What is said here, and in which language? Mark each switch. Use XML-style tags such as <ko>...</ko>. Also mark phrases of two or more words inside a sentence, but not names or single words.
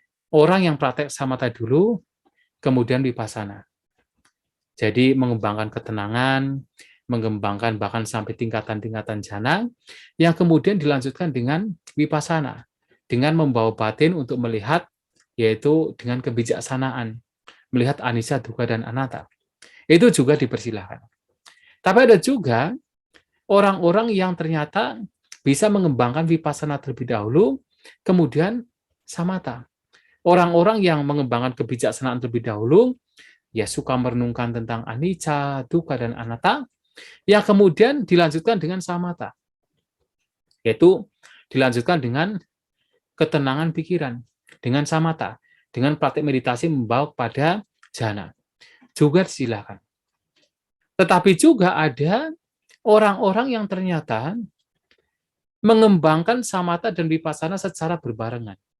<id>orang yang praktek samatha dulu, kemudian vipassana. Jadi mengembangkan ketenangan, mengembangkan bahkan sampai tingkatan-tingkatan jhana, yang kemudian dilanjutkan dengan vipassana, dengan membawa batin untuk melihat, yaitu dengan kebijaksanaan, melihat</id> <pi>anicca, dukkha,</pi> <id>dan anatta. Itu juga dipersilahkan. Tapi ada juga orang-orang yang ternyata bisa mengembangkan vipassana terlebih dahulu, kemudian samatha. Orang-orang yang mengembangkan kebijaksanaan terlebih dahulu, ya suka merenungkan tentang</id> <pi>anicca, dukkha,</pi> <id>dan anatta, yang kemudian dilanjutkan dengan samatha, yaitu dilanjutkan dengan ketenangan pikiran, dengan samatha, dengan praktik meditasi membawa kepada jhana. Juga silakan. Tetapi juga ada orang-orang yang ternyata mengembangkan samatha dan vipassana secara berbarengan.</id>